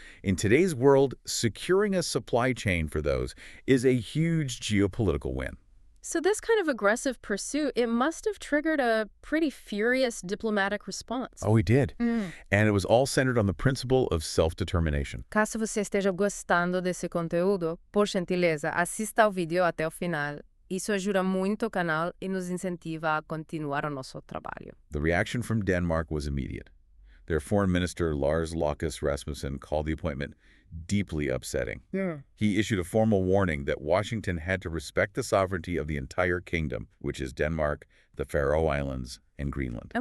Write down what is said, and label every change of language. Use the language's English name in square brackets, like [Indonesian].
[English] In today's world, securing a supply chain for those is a huge geopolitical win. So this kind of aggressive pursuit, it must have triggered a pretty furious diplomatic response. Oh, he did. And it was all centered on the principle of self-determination. [Portuguese] Caso você esteja gostando desse conteúdo, por gentileza, assista ao vídeo até o final. Isso ajuda muito o canal e nos incentiva a continuar o nosso trabalho. [English] The reaction from Denmark was immediate. Their foreign minister, Lars Rasmussen, called the appointment deeply upsetting. He issued a formal warning that Washington had to respect the sovereignty of the entire kingdom, which is Denmark, the Faroe Islands, and Greenland.